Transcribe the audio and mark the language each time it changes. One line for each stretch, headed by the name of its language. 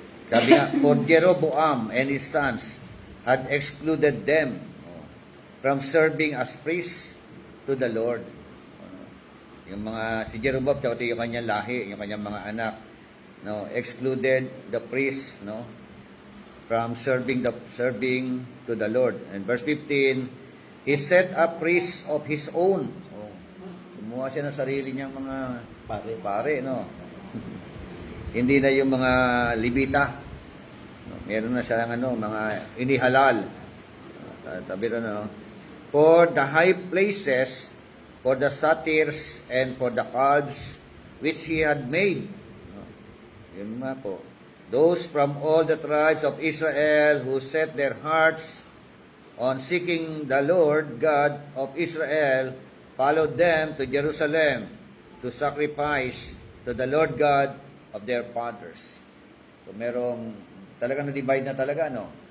Filipino: Sabi nga,
English: for Jeroboam and his sons had excluded them from serving as priests to the Lord.
Filipino: Yung mga, si Jeroboam, tsaka yung kanyang lahi, yung kanyang mga anak, no,
English: excluded the priests, no, from serving to the Lord. And verse 15, he set up priests of his own.
Filipino: Gumawa siya ng sarili niyang mga pare, no. Hindi na yung mga Levita. No, meron na siya mga inihalal. Tabi no.
English: For the high places, for the satyrs, and for the calves which he had made.
Filipino: No, yun nga po.
English: Those from all the tribes of Israel who set their hearts on seeking the Lord God of Israel followed them to Jerusalem to sacrifice to the Lord God of their fathers.
Filipino: So merong talagang na-divide na talaga, no?